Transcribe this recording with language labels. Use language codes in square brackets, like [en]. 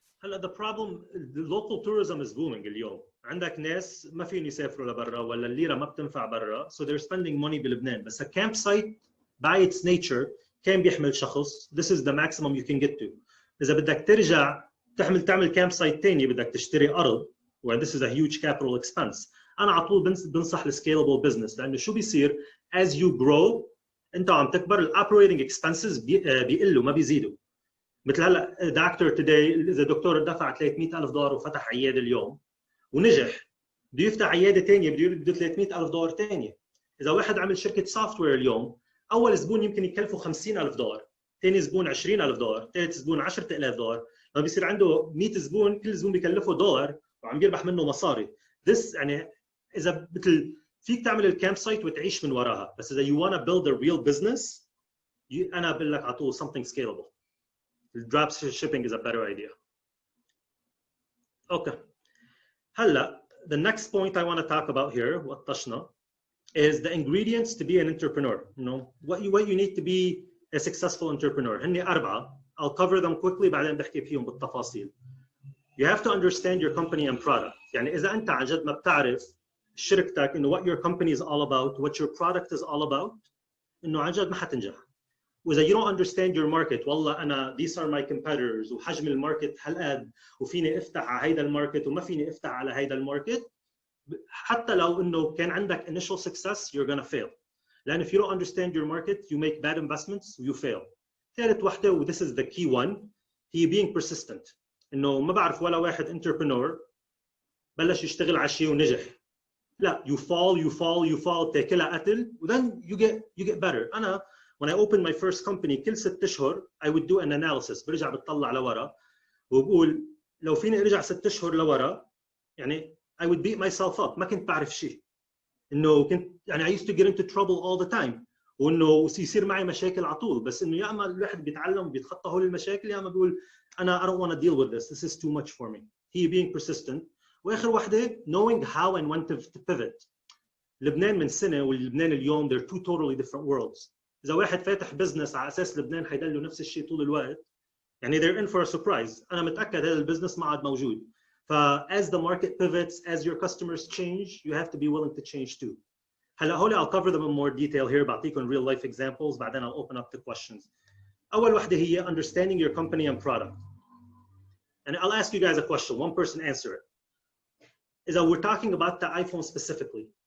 [ar] هلا [en] the problem the local tourism is booming [ar] اليوم. عندك ناس ما فيهم يسافروا لبرا ولا الليره ما بتنفع برا [en] so they're spending money [ar] بلبنان بس [en] a campsite by its nature [ar] كان بيحمل شخص [en] this is the maximum you can get to. [ar] إذا بدك ترجع تعمل campsite ثاني بدك تشتري أرض [en] where this is a huge capital expense. [ar] أنا على طول بنصح السكيلبل بزنس لأنه شو بيصير [en] as you grow [ar] أنت عم تكبر ال [en] operating expenses [ar] بيقلوا ما بيزيدوا. مثل هلا دكتور [en] today [ar] إذا دكتور دفع $300,000 وفتح عيادة اليوم ونجح بده يفتح عيادة ثانية بده $300,000 ثانية. إذا واحد عمل شركة سوفت وير اليوم أول زبون يمكن يكلفه $50,000 ثاني زبون $20,000 ثالث زبون $10,000 لما بيصير عنده 100 زبون كل زبون بيكلفه $1 وعم يربح منه مصاري. [en] This [ar] يعني إذا مثل فيك تعمل الكامب سايت وتعيش من وراها بس إذا [en] you want to build a real business [ar] أنا بقول لك على طول [en] something scalable. Drop shipping is a better idea. Okay. [ar] هلا [en] the next point I want to talk about here [ar] وطشنا [en] is the ingredients to be an entrepreneur. What you need to be a successful entrepreneur. [ar] هني 4. [en] I'll cover them quickly [ar] بعدين بحكي فيهم بالتفاصيل. [en] You have to understand your company and product. [ar] يعني إذا أنت عن جد ما بتعرف شركتك إنه [en] what your company is all about, [ar] what your product is all about, إنه عن جد ما حتنجح. وإذا [en] you don't understand your market [ar] والله أنا [en] these are my competitors [ar] وحجم الماركت هالقد وفيني أفتح على هيدا الماركت وما فيني أفتح على هيدا الماركت حتى لو انه كان عندك [en] initial success you're gonna fail. [ar] لأن [en] if you don't understand your market you make bad investments you fail. [ar] ثالث وحدة و [en] this is the key one هي being persistent. [ar] إنه ما بعرف ولا واحد entrepreneur بلش يشتغل على شيء ونجح. لا [en] you fall [ar] تاكلها قتل و [en] then you get better. [ar] أنا [en] when I opened my first company [ar] كل 6 أشهر [en] I would do an analysis [ar] برجع بتطلع لورا وبقول لو فيني ارجع 6 أشهر لورا يعني [en] I would beat myself up. [ar] ما كنت بعرف شيء. انه كنت يعني [en] I used to get into trouble all the time [ar] وانه يصير معي مشاكل على طول بس انه يا اما الواحد بيتعلم وبيتخطى هول المشاكل يا اما بيقول انا [en] I don't want to deal with this is too much for me. [ar] هي [en] being persistent. [ar] واخر وحده [en] knowing how and when to pivot. [ar] لبنان من سنه ولبنان اليوم [en] they're two totally different worlds. [ar] اذا واحد فاتح بزنس على اساس لبنان حيضل نفس الشيء طول الوقت يعني [en] they're in for a surprise. [ar] انا متاكد هذا البزنس ما عاد موجود. [en] as the market pivots, as your customers change, you have to be willing to change too. [ar] هلا هولي [en] I'll cover them in more detail here. [ar] بعطيكم [en] real life examples. [ar] بعدين [en] I'll open up to questions. [ar] أول وحدة هي [en] understanding your company and product. And I'll ask you guys a question. One person answer it. Is we're talking about the iPhone specifically.